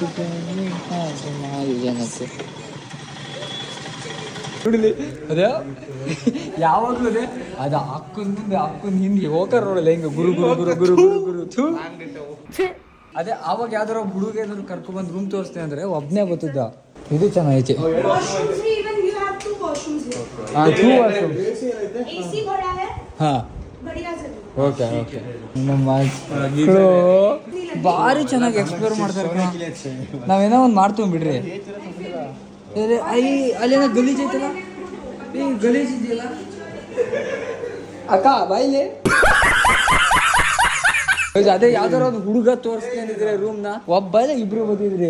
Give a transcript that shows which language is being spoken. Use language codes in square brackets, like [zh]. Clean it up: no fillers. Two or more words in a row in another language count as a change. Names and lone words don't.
[kn] ಏನಕ್ಕೆ ಅದೇ ಯಾವಾಗ್ಲೂ ಅದೇ ಅದು ಹಾಕೊಂಡ್ ಮುಂದೆ ಹಾಕೊಂಡ್ ಹಿಂದೆ ಹೋಗಾರ ನೋಡಲ್ಲ ಹಿಂಗ ಗುರು ಗುರು ಗುರು ಗುರು ಗುರು ಗುರು ಥು. ಅದೇ ಆವಾಗ ಯಾವ್ದಾರ ಹುಡುಗ ಏನಾದ್ರು ಕರ್ಕೊಂಡ್ ರೂಮ್ ತೋರಿಸ್ತೇನೆ ಅಂದ್ರೆ ಒಬ್ನೇ ಗೊತ್ತಿದ್ದ. ಇದು ಚೆನ್ನಾಗೈತಿ. [en] Even you have 2 washrooms here. two washroom. [hi] AC बड़ा है, ಹಾ बढ़िया से. [en] OK OK. [kn] ನಮ್ಮ ಮಕ್ಕಳು ಭಾರಿ ಚೆನ್ನಾಗಿ ಎಕ್ಸ್ಪ್ಲೋರ್ ಮಾಡ್ತಾರೆ ಕಣ. ನಾವೇನೋ ಒಂದು ಮಾಡ್ತೀವಿ ಬಿಡ್ರಿ. ಅಲ್ಲೇನೋ ಗಲೀಜ್ ಐತಲ್ಲ, ಈ ಗಲೀಜ್ ಇದೆಯಲ್ಲ ಅಕ್ಕ ಬಾಯಿಲೆ. ಅದೇ ಯಾವ್ದಾರ ಒಂದು ಹುಡುಗ ತೋರಿಸ್ಕೊಂಡಿದ್ರೆ ರೂಮ್ನ ಒಬ್ಬ ಇಲ್ಲ ಇಬ್ರು ಬಂದಿದ್ರಿ.